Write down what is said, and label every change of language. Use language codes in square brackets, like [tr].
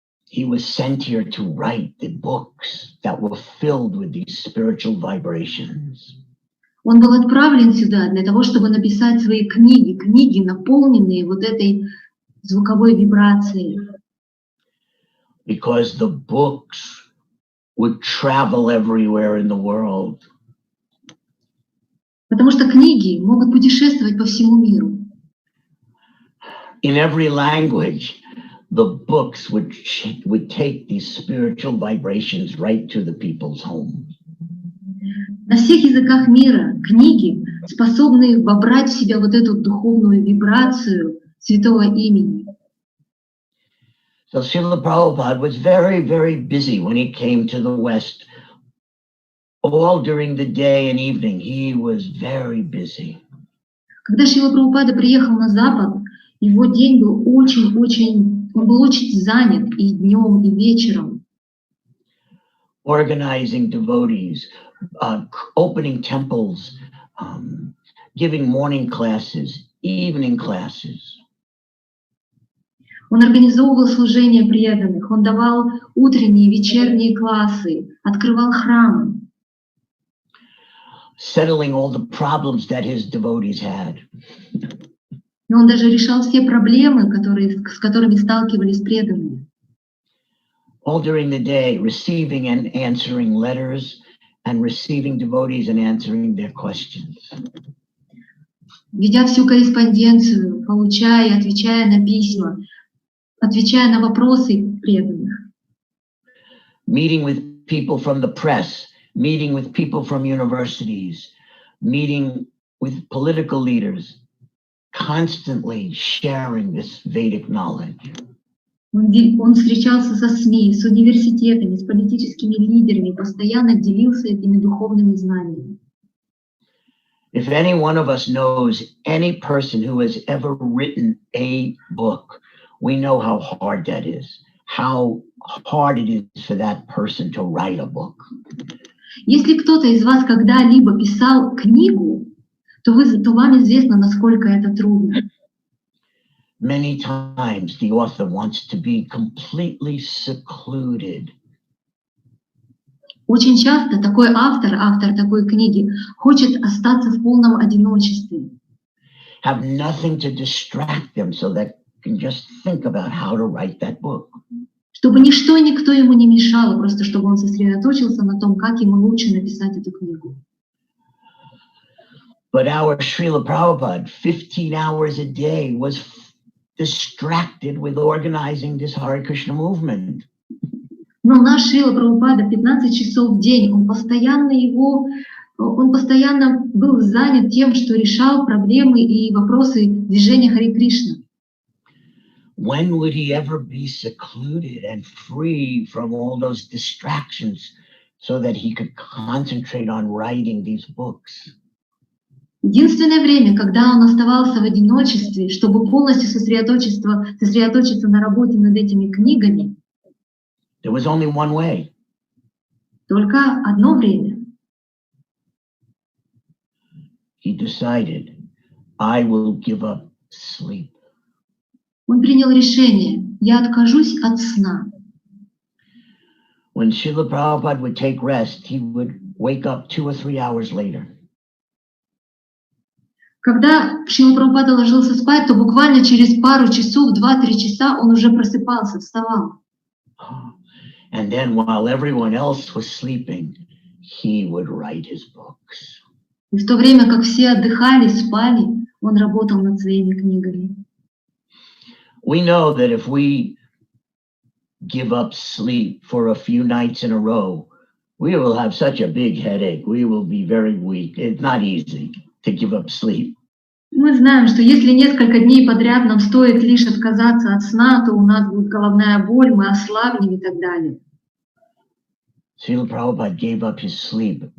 [en] He was sent here to write the books that were filled with these spiritual vibrations. [ru] Он был отправлен сюда для того, чтобы написать свои книги, наполненные вот этой звуковой вибрацией. [en] Because the books would travel everywhere in the world. [ru] Потому что книги могут путешествовать по всему миру. [en] In every language, the books would take these spiritual vibrations right to the people's home. [ru] На всех языках мира книги способны вобрать в себя вот эту духовную вибрацию святого имени. [en] So Srila Prabhupada was very, very busy when he came to the West. All during the day and evening, he was very busy. [ru] Когда Шрила Прабхупада приехал на Запад, его день был он был очень занят и днем, и вечером. [en] Organizing devotees, opening temples, giving morning classes, evening classes. [ru] Он организовывал служение преданных, он давал утренние, вечерние классы, открывал храмы. [en] Settling all the problems that his devotees had. [ru] И он даже решал все проблемы, с которыми сталкивались преданные. [en] All during the day, receiving and answering letters and receiving devotees and answering their questions. [ru] Ведя всю корреспонденцию, получая и отвечая на письма, отвечая на вопросы преданных. [en] Meeting with people from the press, meeting with people from universities, meeting with political leaders, constantly sharing this Vedic knowledge. [ru] Он встречался со СМИ, с университетами, с политическими лидерами, постоянно делился этими духовными знаниями. [en] If any one of us knows any person who has ever written a book, we know how hard that is, how hard it is for that person to write a book. [ru] Если кто-то из вас когда-либо писал книгу, то вам известно, насколько это трудно. [en] Many times the author wants to be completely secluded. [ru] Очень часто такой автор такой книги, хочет остаться в полном одиночестве. [en] Have nothing to distract them so that they can just think about how to write that book. [ru] Чтобы ничто и никто ему не мешало, просто чтобы он сосредоточился на том, как ему лучше написать эту книгу. [en] But our Srila Prabhupada, 15 hours a day, was distracted with organizing this Hare Krishna movement. [ru] Но наш Шрила Прабхупада 15 часов в день, он постоянно был занят тем, что решал проблемы и вопросы движения Харе Кришна. [en] When would he ever be secluded and free from all those distractions so that he could concentrate on writing these books? [ru] Единственное время, когда он оставался в одиночестве, чтобы полностью сосредоточиться на работе над этими книгами, [en] There was only one way. [ru] только одно время. [en] He decided, I will give up sleep. [ru] Он принял решение: я откажусь от сна. [en] When Srila Prabhupada would take rest, he would wake up 2 or 3 hours later. [ru] Когда Шрила Прабхупада ложился спать, то буквально через пару часов, 2-3 часа он уже просыпался, вставал. [en] And then while everyone else was sleeping, he would write his books. [ru] И в то время, как все отдыхали, спали, он работал над своими книгами. [en] We know that if we give up sleep for a few nights in a row, we will have such a big headache. We will be very weak. It's not easy to give up sleep. [ru] Мы знаем, что если несколько дней подряд нам стоит лишь отказаться от сна, то у нас будет головная боль, мы ослабнем и так далее. [en] Srila Prabhupada gave up his sleep